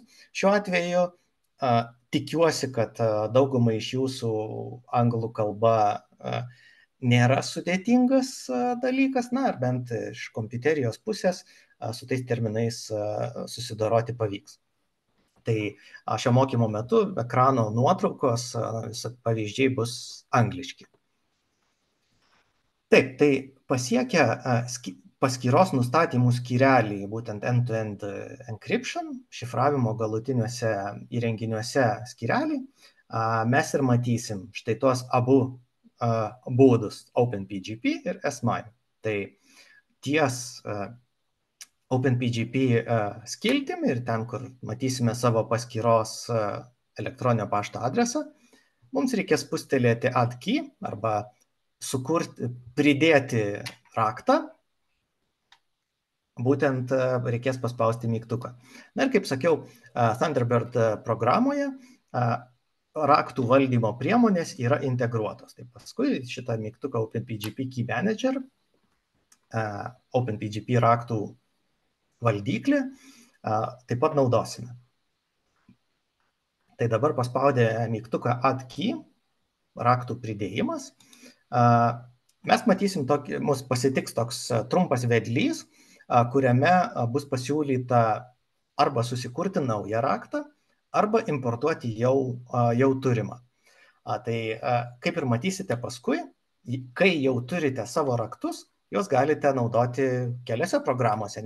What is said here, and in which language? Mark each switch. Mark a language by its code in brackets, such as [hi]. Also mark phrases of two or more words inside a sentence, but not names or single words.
[lt] Šiuo atveju tikiuosi, kad daugumai iš jūsų anglų kalba nėra sudėtingas dalykas, na, ar bent iš kompiuterijos pusės su tais terminais susidoroti pavyks. Tai šio mokymo metu ekrano nuotraukos pavyzdžiai bus angliški. Taip, tai pasiekę paskyros nustatymų skyrelį, būtent [en] end-to-end encryption, [lt] šifravimo galutiniuose įrenginiuose skyrelį, mes ir matysim štai tuos abu būdus OpenPGP ir S-MIME. Tai ties OpenPGP skiltim ir ten, kur matysime savo paskyros elektroninio pašto adresą, mums reikės spustelėti [en] add key [lt] arba pridėti raktą, būtent reikės paspausti mygtuką. Na ir kaip sakiau, Thunderbird programoje raktų valdymo priemonės yra integruotos. Tai paskui šitą mygtuką OpenPGP Key Manager, OpenPGP raktų valdyklį taip pat naudosime. Tai dabar paspaudę mygtuką [en] add key, [lt] raktų pridėjimas, mes matysim mus pasitiks toks trumpas vedlys, kuriame bus pasiūlyta arba susikurti naują raktą, arba importuoti jau turimą. Tai kaip ir matysite paskui, kai jau turite savo raktus, juos galite naudoti keliose programuose.